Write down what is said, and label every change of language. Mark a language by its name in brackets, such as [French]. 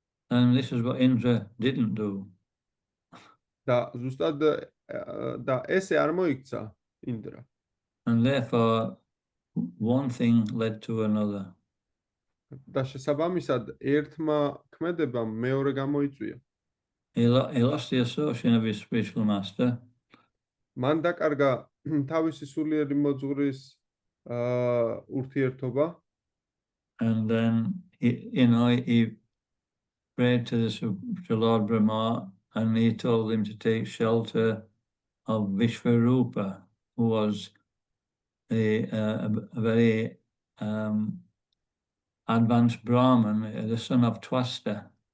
[English] And this is what Indra didn't do. [Georgian] და ზუსტად და ესე არ მოიქცა ინდრა. [English] And therefore, one thing led to another. [Georgian] და შესაბამისად ერთმა ქმედებამ მეორე გამოიწვია. [English] He lost the association of his spiritual master. [Georgian] მან დაკარგა თავისი სულიერი მოძღვრის ურთიერთობა. [English] And then he prayed to the Lord Brahma, and he told him to take shelter of Vishvarupa, who was a very advanced Brahmin, the son of Twasta.